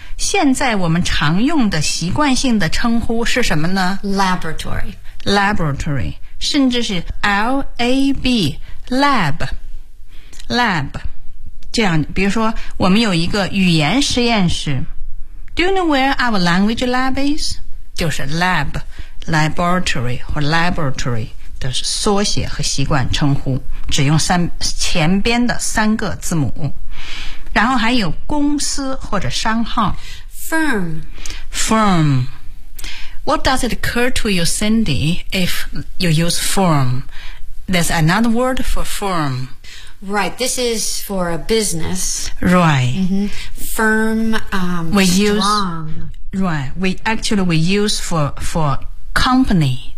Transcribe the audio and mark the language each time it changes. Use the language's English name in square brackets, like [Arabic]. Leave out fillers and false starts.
[Chinese] 现在我们常用的习惯性的称呼是什么呢？ [English] Laboratory. Laboratory, [Chinese] 甚至是 [English] L-A-B, lab, lab. [Chinese] 这样，比如说我们有一个语言实验室。 [English] Do you know where our language lab is? [Chinese] 就是 lab, laboratory 或 laboratory 的缩写和习惯称呼，只用前边的三个字母。然后还有公司或者商号 [English] firm. Firm. What does it occur to you, Cindy, if you use firm? There's another word for firm. Right, this is for a business. Right. Mm-hmm. Firm, we strong. Right, we use for company.